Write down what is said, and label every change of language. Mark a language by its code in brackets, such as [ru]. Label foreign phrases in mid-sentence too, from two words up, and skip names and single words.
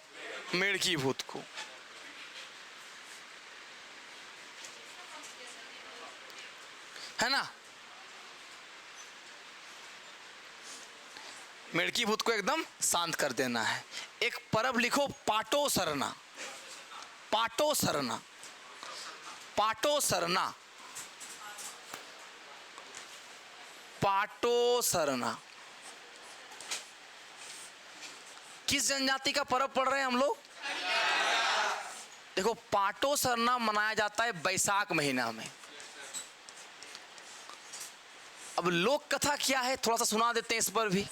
[hi] मेढ़की भूत को। है ना, मेढ़की भूत को एकदम शांत कर देना है। एक पर्व लिखो, पाटो सरना। पाटो सरना, पाटो सरना, पाटो सरना। किस जनजाति का पर्व पढ़ रहे हैं हम लोग? देखो, पाटो सरना मनाया जाता है बैसाख महीना में। अब लोक कथा क्या है, थोड़ा सा सुना देते हैं इस पर भी।